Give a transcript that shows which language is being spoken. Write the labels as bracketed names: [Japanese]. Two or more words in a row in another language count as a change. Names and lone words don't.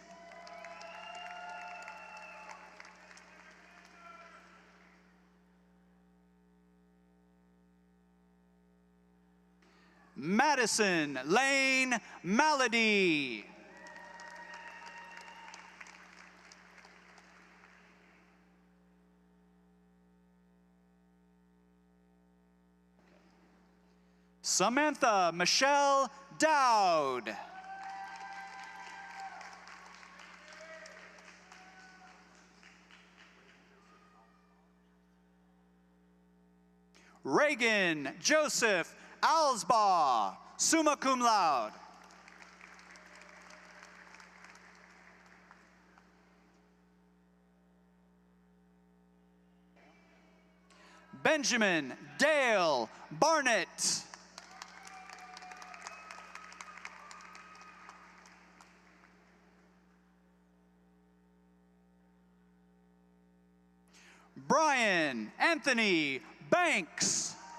[English] Madison Lane Malady. Samantha Michelle Dowd. Reagan Joseph Alsbaugh, [Latin] summa cum laude. [English] Benjamin Dale Barnett. Brian Anthony Banks.